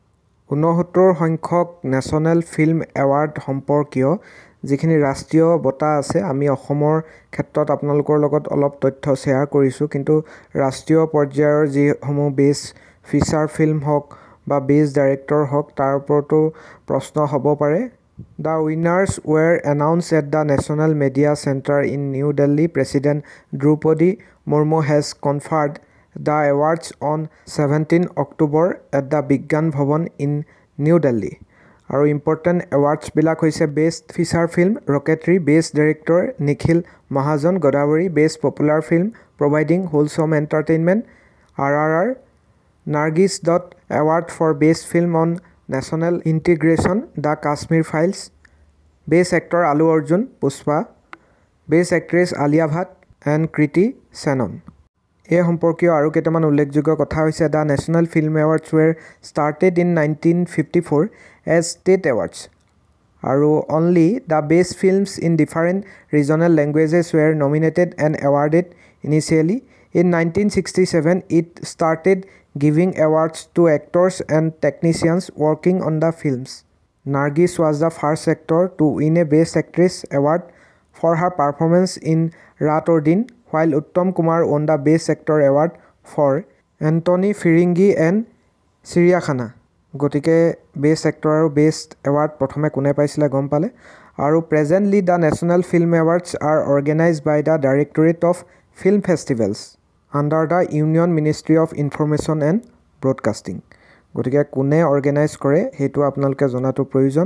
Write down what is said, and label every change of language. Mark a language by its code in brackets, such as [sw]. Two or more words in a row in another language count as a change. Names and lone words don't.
[as] 69 সংখ্যক নেশ্যনেল ফিল্ম এৱাৰ্ড সম্পৰ্কীয় যিখিনি ৰাষ্ট্ৰীয় বঁটা আছে, আমি অসমৰ ক্ষেত্ৰত আপোনালোকৰ লগত অলপ তথ্য শ্বেয়াৰ কৰিছোঁ, কিন্তু ৰাষ্ট্ৰীয় পৰ্যায়ৰ যিসমূহ [en] best feature film [as] হওক বা [en] best director [as] হওক তাৰ ওপৰতো প্ৰশ্ন হ'ব পাৰে। [en] The winners were announced at the National Media Center in New Delhi. President Draupadi Murmu has conferred the awards on 17 October at the Vigyan Bhavan in New Delhi. আৰু important awards [as] হৈছে [en] best feature film Rocketry, best director Nikhil Mahajan Godavari, best popular film providing wholesome entertainment RRR, Nargis Dutt Award for best film on national integration The Kashmir Files, best actor Allu Arjun Pushpa, best actress Alia Bhatt and Kriti Sanon. [as] এই সম্পৰ্কীয় আৰু কেইটামান উল্লেখযোগ্য কথা হৈছে [en] the National Film Awards were started in 1954 as state awards আৰু only the best films in different regional languages were nominated and awarded initially. In 1967, it started giving awards to actors and technicians working on the films. Nargis was the first actor to win a Best Actress award for her performance in Raat Aur Din, while Uttam Kumar won the Best Actor award for Anthony Firingi and Siriyakhana. [as] গতিকে [en] best actor [as] আৰু [en] best award [as] প্ৰথমে কোনে পাইছিলে গম পালে। [en] আৰু presently the National Film Awards are organised by the Directorate of Film Festivals under the Union Ministry of Information and Broadcasting. [as] গতিকে কোনে অৰ্গেনাইজ কৰে সেইটো আপোনালোকে জনাটো প্ৰয়োজন।